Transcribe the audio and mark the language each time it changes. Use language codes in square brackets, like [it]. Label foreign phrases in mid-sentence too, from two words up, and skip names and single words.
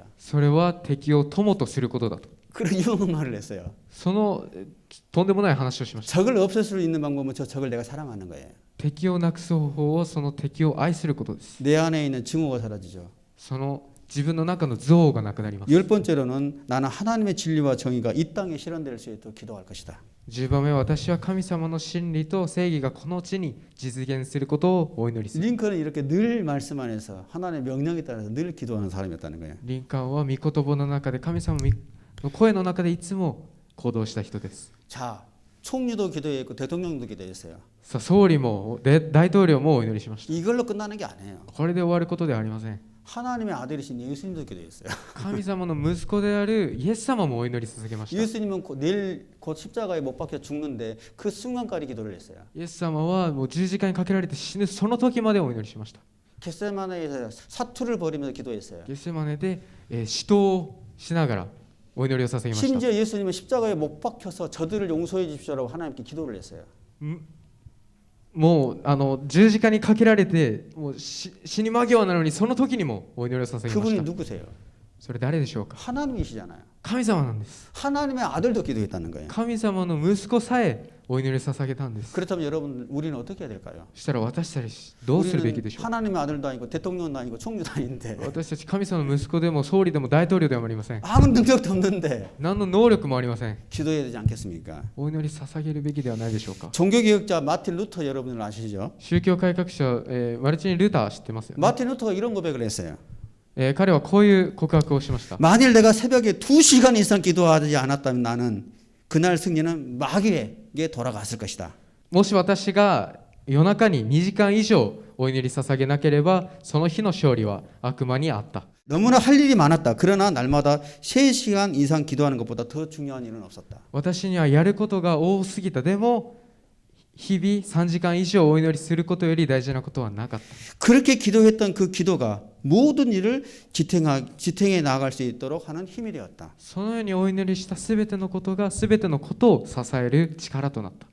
[ja] それは敵を友とすることだと。 [ko] 그런 유명한 말을 했어요. [ja] そのとんでもない話をしました。 [ko] 적을 없앨 수 있는 방법은 저 적을 내가 사랑하는 거예요. [ja] 敵をなくす方法はその敵を愛することです。 [ko] 내 안에 있는 증오가 사라지죠. [ja] その自分の中の憎悪がなくなります。 [ko] 열 번째로는 나는 하나님의 진리와 정의가 이 땅에 실현될 수 있도록 기도할 것이다. [ja] 10 番目、私は神様の真理と正義がこの地に実現することをお祈りする。 [ko] 링컨은 이렇게 늘 말씀 안에서 하나님의 명령에 따라서 늘 기도하는 사람이었다는 거예요. [ja] リンカーンは御言葉の中で神様の声の中でいつも行動した人です。 [ko] 자, 총리도 기도했고 대통령도 기도했어요. [ja] さあ総理も大統領もお祈りしました。 [ko] 이걸로 끝나는 게 아니에요. [ja] これで終わることではありません。 [ko] 하나님의 아들이신 예수님도 기도했어요. [ja] 神様の息子であるイエス様もお祈り捧げました。 [ko] 예수님은 내일 곧 십자가에 못 박혀 죽는데 그 순간까지 기도를 했어요. [ja] イエス様はもう十字架にかけられて死ぬその時までお祈りしました。 [ko] 겟세마네에서 사투를 벌이면서 기도했어요. [ja] ゲセマネで死闘をしながらお祈りを捧げました。 [ko] 심지어 예수님은 십자가에 못 박혀서 저들을 용서해 주십시오라고 하나님께 기도를 했어요. [ja] もう十字架にかけられてもう死に間際なのにその時にもお祈りを捧げまし [ko] 그분이 [ja] た。 [ko] 누구세요? [ja] それ誰でしょうか。 [ko] 하나님이시잖아요. [ja] 神様なんです。 [ko] 하나님의 아들도 기도했다는 거예요. [ja] 神様の息子さえお祈り捧げたんです。 [ko] 그렇다면 여러분 우리는 어떻게 해야 될까요? [ja] そしたら私たちどうするべきで [ko] 우리는 [ja] しょう。 [ko] 하나님의 아들도 아니고 대통령도 아니고 총리도 아닌데 [ja] 私たち神様の息子でも総理でも大統領でもありません。 [ko] 아무 능력도 없는데 [ja] 何の能力もありません。 [ko] 기도해야 되지 않겠습니까? [ja] お祈り捧げるべきではないでしょうか。 [ko] 종교개혁자 마틴 루터 여러분들 아시죠? [ja] 宗教改革者、マルチン・ルター知ってますよね。 [ko] 마틴 루터가 이런 고백을 했어요. [ja] 彼はこういう告白をしました。 [ko] 만일 내가 새벽에 2시간 이상 기도하지 않았다면 나는 그날 승리는 마귀에게 돌아갔을 것이다. [ja] もし私が夜中に2時間以上お祈り捧げなければその日の勝利は悪魔にあった。 [ko] 너무나 할 일이 많았다. 그러나 날마다 3시간 이상 기도하는 것보다 더 중요한 일은 없었다. [ja] 私にはやることが多すぎた。でも日々3時間以上お祈りすることより大事なことはなかった。 [ko] 그렇게 기도했던 그 기도가 모든 일을 지탱해 나아갈 수 있도록 하는 힘이 되었다. [ja] そのようにお祈りしたすべてのことがすべてのことを支える力となった。